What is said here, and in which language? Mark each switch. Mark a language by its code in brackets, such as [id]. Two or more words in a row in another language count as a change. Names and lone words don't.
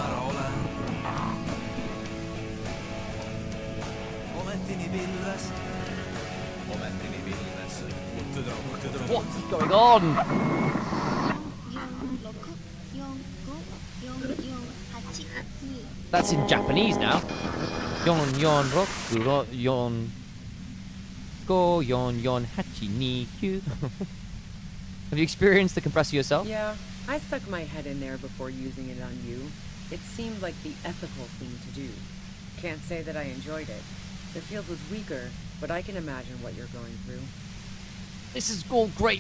[en] What is going on? That's in Japanese now. [ja] 四四六四五四四八二九. [en] Have you experienced the compressor yourself? Yeah, I stuck my head in there before using it on you. It seemed like the ethical thing to do. Can't say that I enjoyed it. The field was weaker, but I can imagine what you're going through. This is all great.